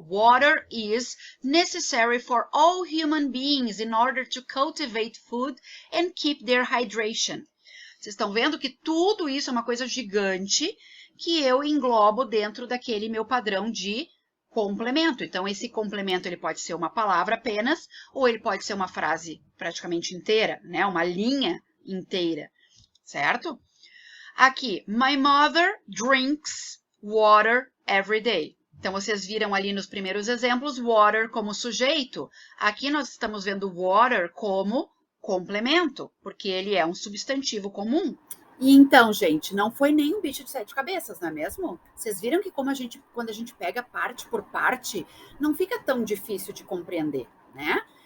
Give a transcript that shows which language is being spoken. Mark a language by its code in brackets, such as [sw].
[en] Water is necessary for all human beings in order to cultivate food and keep their hydration. [pt] Vocês estão vendo que tudo isso é uma coisa gigante que eu englobo dentro daquele meu padrão de complemento. Então, esse complemento ele pode ser uma palavra apenas, ou ele pode ser uma frase praticamente inteira, né? Uma linha inteira, certo? Aqui, [en] my mother drinks water every day. [pt] Então, vocês viram ali nos primeiros exemplos, water como sujeito. Aqui nós estamos vendo water como complemento, porque ele é um substantivo comum. E então, gente, não foi nem um bicho de sete cabeças, não é mesmo? Vocês viram que quando a gente pega parte por parte, não fica tão difícil de compreender, né?